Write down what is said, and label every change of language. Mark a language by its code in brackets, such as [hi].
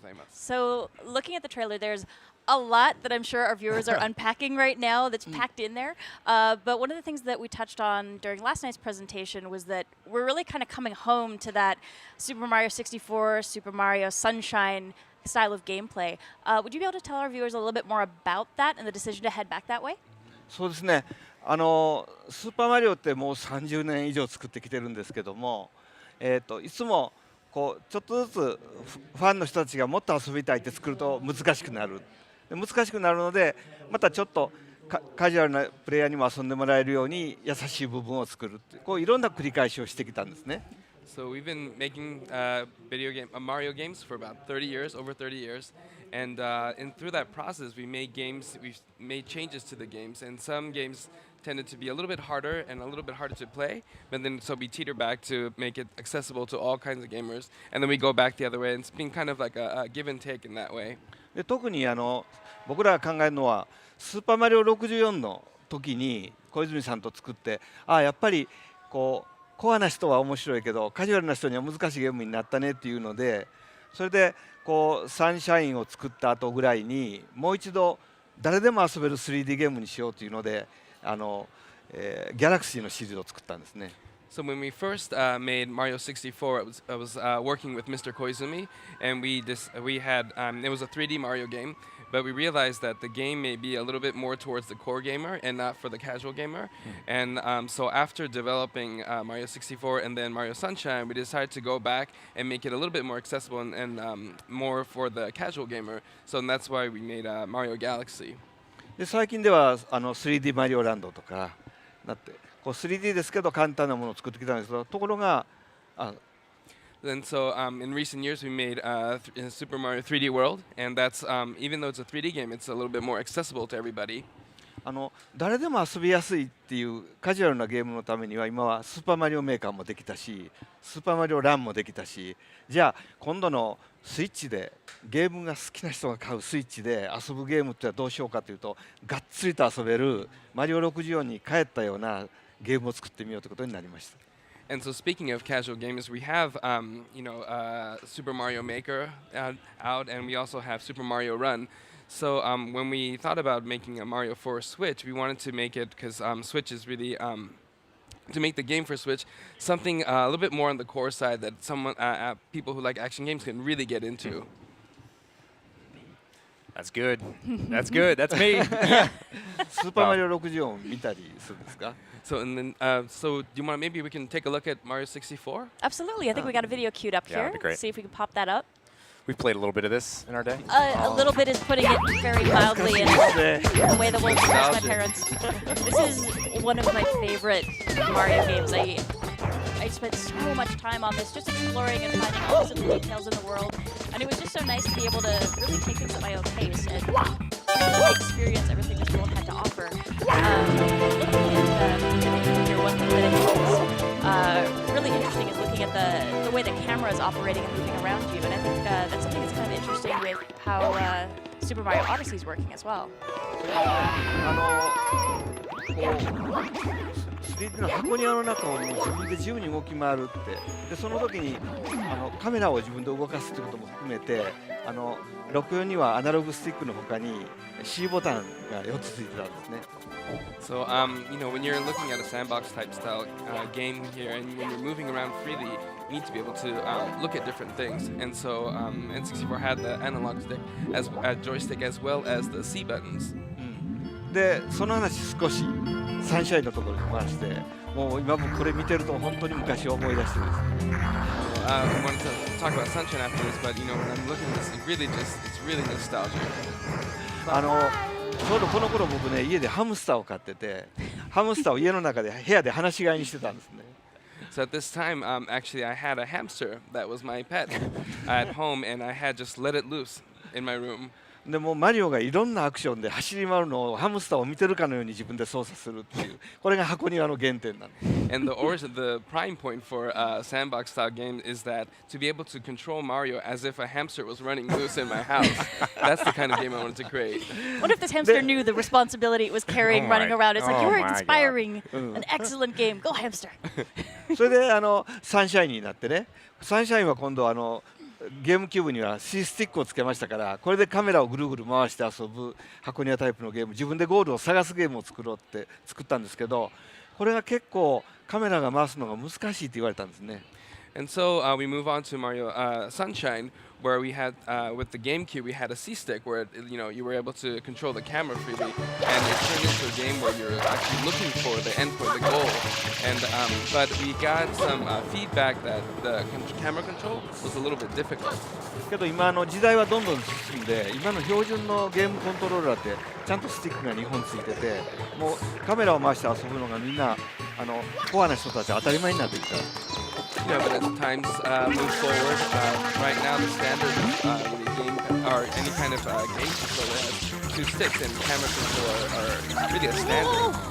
[en] So, looking at the trailer, there's a lot that I'm sure our viewers are unpacking right now that's packed in there. But one of the things that we touched on during last night's presentation was that we're really kind of coming home to that Super Mario 64, Super Mario Sunshine style of gameplay. Would you be able to tell our viewers a little bit more about that and the decision to head back that way? [ja] そうですね。スーパーマリオってもう30年以上作ってきてるんですけども、いつもこうちょっとずつファンの人たちがもっと遊びたいって作ると難しくなる。難しくなるので、またちょっとカジュアルなプレイヤーにも遊んでもらえるように優しい部分を作るって、こういろんな繰り返しをしてきたんですね。 [en] So we've been making Mario games for about 30 years, over 30 years, and through that process, we've made changes to the games, and some games tended to be a little bit harder and a little bit harder to play, but then so we teeter back to make it accessible to all kinds of gamers, and then we go back the other way, and it's been kind of like a give and take in that way. [ja] で特に僕らが考えるのはスーパーマリオ64の時に小泉さんと作って、やっぱりこうコアな人は面白いけどカジュアルな人には難しいゲームになったねっていうので、それでこうサンシャインを作った後ぐらいにもう一度誰でも遊べる 3D ゲームにしようというのでギャラクシーのシリーズを作ったんですね。 [en] So when we first made Mario 64, I was working with Mr. Koizumi, and it was a 3D Mario game, but we realized that the game may be a little bit more towards the core gamer and not for the casual gamer. And so after developing Mario 64 and then Mario Sunshine, we decided to go back and make it a little bit more accessible and more for the casual gamer. So that's why we made Mario Galaxy. [ja] で最近では3D マリオランドとかなってこう 3D ですけど簡単なものを作ってきたんですけどところが [en] And so in recent years, we made Super Mario 3D World, and that's even though it's a 3D game, it's a little bit more accessible to everybody. [ja] 誰でも遊びやすいっていうカジュアルなゲームのためには今はスーパーマリオメーカーもできたしスーパーマリオランもできたしじゃあ今度のスイッチでゲームが好きな人が買うスイッチで遊ぶゲームってどうしようかというとがっつりと遊べるマリオ64に帰ったようなゲームを作ってみようということになりました。 [en] And so, speaking of casual gamers, we have Super Mario Maker out, and we also have Super Mario Run. So when we thought about making a Mario for Switch, we wanted to make it because Switch is really to make the game for Switch something a little bit more on the core side that people who like action games can really get into. That's good. That's good. That's me. [ja] スーパーマリオ64を見たりするんですか [en] So and then, so do you want maybe we can take a look at Mario 64? Absolutely. I think we got a video queued up Yeah, here. that'd be great. See if we can pop that up. We've played a little bit of this in our day. A little bit is putting it very mildly in the way the wolves asked my parents. This is one of my favorite Mario games. I spent so much time on this just exploring and finding all the little details in the world. And it was just so nice to be able to really take things at my own pace and really experience everything this world had to offer. Looking at the here, one thing that I think is really interesting is looking at the way the camera is operating and moving around you. And I think that's something that's kind of interesting with how Super Mario Odyssey is working as well. [ja] 3D の箱庭の中をもう自分で自由に動き回るってでその時にカメラを自分で動かすってことも含めて64にはアナログスティックの他に C ボタンが4つついてたんですね。 [en] So, when you're looking at a sandbox type style game here and when you're moving around freely, you need to be able to look at different things. And so, N64 had the analog stick as joystick as well as the C buttons. [ja] でその話少しサンシャインのところに回してもう今僕これ見てると本当に昔を思い出してですね。 [en] I wanted to talk about Sunshine after this, but when I'm looking at this, it's really nostalgic. [ja] ちょうどこの頃僕ね家でハムスターを飼っててハムスターを家の中で部屋で放し飼いにしてたんですね。 [en] So at this time, actually, I had a hamster that was my pet at home, and I had just let it loose in my room. [ja] でもマリオがいろんなアクションで走り回るのをハムスターを見てるかのように自分で操作するっていうこれが箱庭の原点なんです。 [en] And the prime point for a sandbox style game is that to be able to control Mario as if a hamster was running loose in my house. That's the kind of game I wanted to create. What if this hamster knew the responsibility it was carrying running around? It's like, you're my inspiring an excellent game. Go hamster. [ja] それでサンシャインになってねサンシャインは今度ゲームキューブには C スティックをつけましたからこれでカメラをぐるぐる回して遊ぶ箱庭タイプのゲーム自分でゴールを探すゲームを作ろうって作ったんですけどこれが結構カメラが回すのが難しいって言われたんですね。 [en] And so we move on to Mario Sunshine, where we had with the GameCube we had a C stick where you were able to control the camera freely, and it turned into a game where you're actually looking for the endpoint, the goal. And but we got some feedback that the camera control was a little bit difficult. [ja] けど今時代はどんどん進んで今の標準のゲームコントローラーってちゃんとスティックが2本ついててもうカメラを回して遊ぶのがみんなコアな人たち当たり前になってきた。 [en] Yeah, but as times move forward, right now the standard really game or any kind of game controller has 2 sticks, and camera control are really a standard.